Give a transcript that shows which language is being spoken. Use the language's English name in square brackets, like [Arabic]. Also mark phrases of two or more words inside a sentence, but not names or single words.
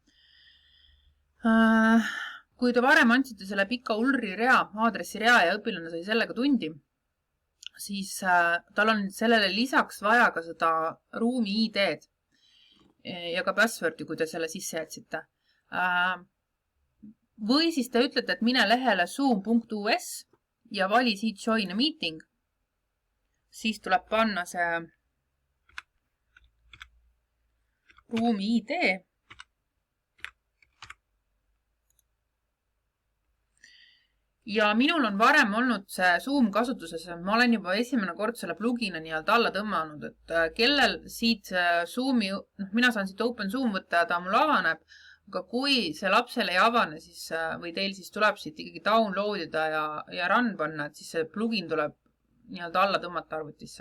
[Estonian] Kui te varem andsite selle pika ULRi rea, aadressi rea ja õpilane sai sellega tundi, siis tal on sellele lisaks vaja ka seda ruumi ID-d ja ka passwordi, kui te selle sisse jätsite. Või siis te ütlete, et mine lehele zoom.us ja vali siit [English] join a meeting. [Estonian] Siis tuleb panna see ruumi ID. Ja minul on varem olnud see Zoom kasutuses, ma olen juba esimene kord selle plugina nii-öelda alla tõmmanud, et kellel siit Zoomi, mina saan siit Open Zoom võtta ja ta mul avaneb, aga kui see lapsel ei avane, siis, või teil siis tuleb siit ikkagi downloadida ja run panna, et siis see plugin tuleb nii-öelda alla tõmmata arvutisse.